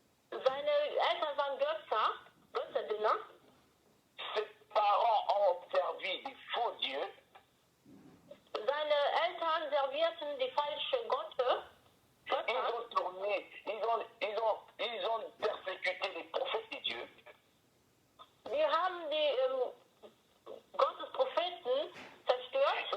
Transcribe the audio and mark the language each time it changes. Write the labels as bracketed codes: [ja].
[de] Seine Eltern waren Götzerdiener. [fr] ses parents ont servi des faux dieux. [de] Seine Eltern servierten die falsche Götter. [fr] Ils ont tourné, ils ont persécuté les prophètes de Dieu. [de] Die haben die Gottes Propheten zerstört.